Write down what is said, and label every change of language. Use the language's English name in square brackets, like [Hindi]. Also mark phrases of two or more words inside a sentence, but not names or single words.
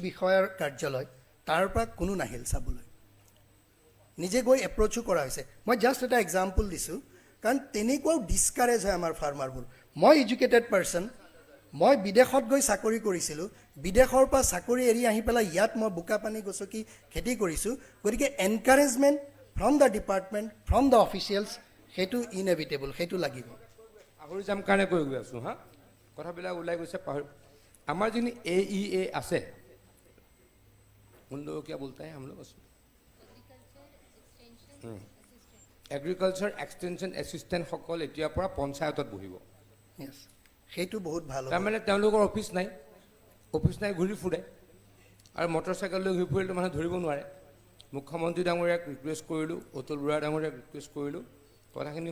[Assamese] বিষয়াৰ কাৰ্যালয় তাৰ পৰা কোনো নাহিল চাবলৈ নিজে গৈ এপ্ৰ'চো কৰা হৈছে মই জাষ্ট এটা এক্সাম্পল দিছোঁ কাৰণ তেনেকুৱাও ডিছকাৰেজ হয় আমাৰ ফাৰ্মাৰবোৰ মই [English] educated person [Assamese] মই বিদেশত গৈ চাকৰি কৰিছিলোঁ বিদেশৰ পৰা চাকৰি এৰি আহি পেলাই ইয়াত মই বোকা পানী গছকি খেতি কৰিছোঁ গতিকে [English] encouragement from the department from the officials [Assamese] সেইটো ইনএভিটেবল সেইটো লাগিব পাহৰি যাম কাৰণে কৈ গৈ আছোঁ হা কথাবিলাক ওলাই গৈছে পাহৰি আমাৰ যিখিনি AEA আছে [Hindi] उन लोगों क्या बोलता है हम लोग उसमें [English] agriculture extension assistant [Assamese] সকল এতিয়াৰ পৰা পঞ্চায়তত বহিব য়েছ সেইটো বহুত ভাল হ'ব তাৰমানে তেওঁলোকৰ অফিচ নাই ঘূৰি ফুৰে আৰু মটৰ চাইকেল লৈ ঘূৰি ফুৰিলে মানুহে ধৰিব নোৱাৰে মুখ্যমন্ত্ৰী ডাঙৰীয়াক ৰিকুৱেষ্ট কৰিলোঁ অতুল বুঢ়া ডাঙৰীয়াক ৰিকুৱেষ্ট কৰিলোঁ কথাখিনি